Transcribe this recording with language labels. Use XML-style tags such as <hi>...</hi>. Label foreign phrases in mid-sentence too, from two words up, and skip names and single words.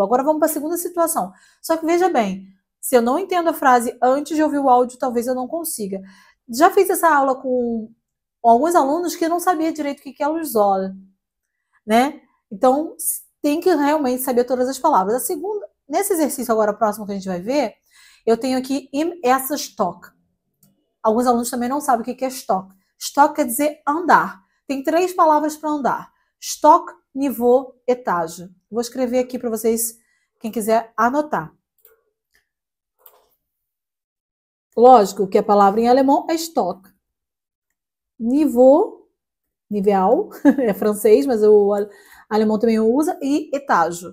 <pt>Agora vamos para a segunda situação. Só que veja bem, se eu não entendo a frase antes de ouvir o áudio, talvez eu não consiga. Já fiz essa aula com alguns alunos que não sabiam direito o que é o soll, né? Então, tem que realmente saber todas as palavras. A segunda, nesse exercício agora próximo que a gente vai ver, eu tenho aqui</pt> <de>im ersten Stock.</de> <pt>Alguns alunos também não sabem o que é Stock. Stock quer dizer andar. Tem 3 palavras para andar.</pt> <de>Stock, niveau, etage.</de> <pt>Vou escrever aqui para vocês, quem quiser anotar. Lógico que a palavra em alemão é Stock. Niveau, nível, é francês, mas o alemão também usa, e etágio.</pt>